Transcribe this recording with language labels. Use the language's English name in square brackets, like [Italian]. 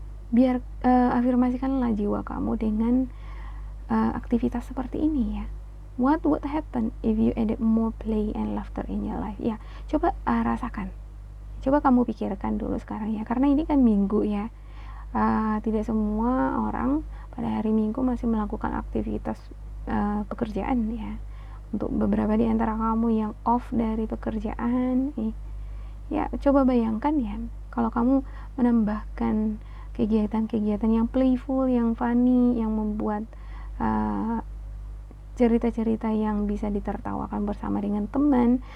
[Indonesian] Biar afirmasikanlah jiwa kamu dengan aktivitas seperti ini, ya. [English] What would happen if you added more play and laughter in your life? [Indonesian] Ya, coba rasakan. Coba kamu pikirkan dulu sekarang, ya. Karena ini kan Minggu, ya. Tidak semua orang pada hari Minggu masih melakukan aktivitas pekerjaan, ya. Untuk beberapa di antara kamu yang off dari pekerjaan, ya coba bayangkan, ya, kalau kamu menambahkan kegiatan-kegiatan yang playful, yang funny, yang membuat cerita-cerita yang bisa ditertawakan bersama dengan teman.